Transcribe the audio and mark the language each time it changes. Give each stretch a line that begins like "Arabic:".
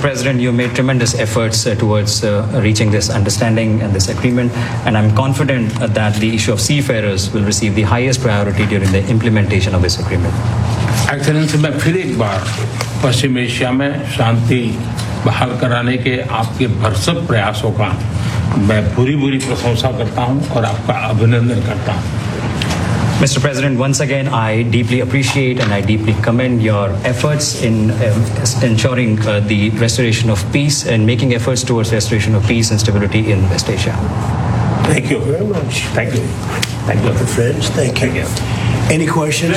English: President, you made tremendous efforts towards reaching this understanding and this agreement, and I'm confident that the issue of seafarers will receive the highest priority during the implementation of this agreement.
Hindi: Excellency, मैं फिर एक बार पश्चिम Asia में शांति बहाल कराने के आपके भरसक प्रयासों का मैं पूरी-पूरी प्रशंसा करता हूं और आपका अभिनंदन करता हूं.
English: Mr. President, once again, I deeply appreciate and I deeply commend your efforts in ensuring the restoration of peace and making efforts towards restoration of peace and stability in West Asia. Thank you very much. Thank you. Thank you. Friends, thank you. Any questions?